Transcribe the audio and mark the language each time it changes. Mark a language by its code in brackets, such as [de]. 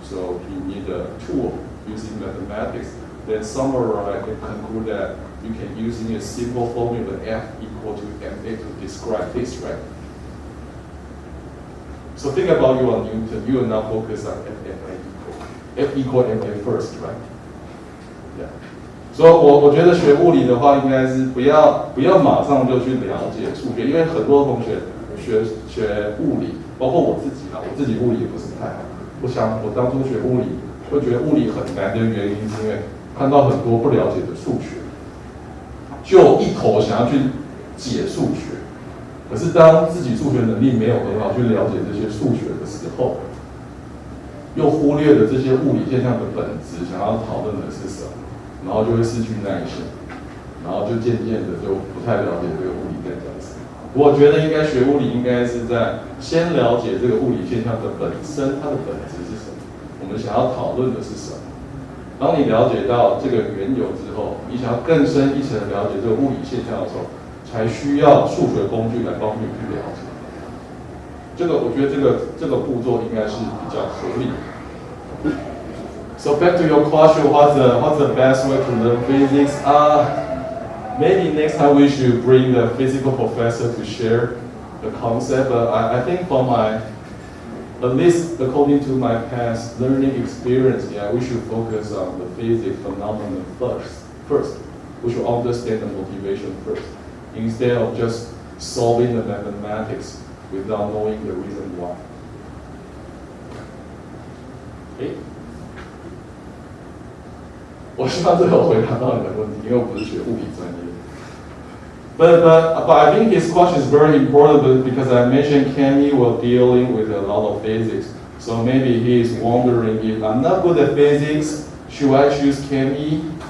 [en] So he need a tool using mathematics. Then summarize and conclude that you can using a simple formula F equal to ma to describe this, right? So think about you on Newton. You are now focused on F equal ma first, right? Yeah. [zh] 所以我觉得学物理的话，应该是不要马上就去了解数学，因为很多同学学物理，包括我自己啊，我自己物理也不是太好。我当初学物理，会觉得物理很难的原因，是因为看到很多不了解的数学，就一头想要去解数学。可是当自己数学能力没有很好去了解这些数学的时候，又忽略了这些物理现象的本质，想要讨论的是什么，然后就会失去耐心，然后就渐渐的就不太了解这个物理在讲什么。我觉得应该学物理，应该是在先了解这个物理现象的本身，它的本质是什么，我们想要讨论的是什么。当你了解到这个缘由之后，你想要更深一层的了解这个物理现象的时候，才需要数学工具来帮助你去了解。我觉得这个步骤应该是比较合理的。 [en] So back to your question, what's the best way to learn physics? Maybe next time we should bring the physical professor to share the concept. But I think for at least according to my past learning experience, yeah, we should focus on the physics phenomenon first. We should understand the motivation first, instead of just solving the mathematics without knowing the reason why. Okay? [zh] 我希望最后回答到你的问题，因为我不是学物理专业。 [en] But I think his question is very important because I mentioned Kenny was dealing with a lot of physics. So maybe he is wondering if I'm not good at physics, should I choose Kenny?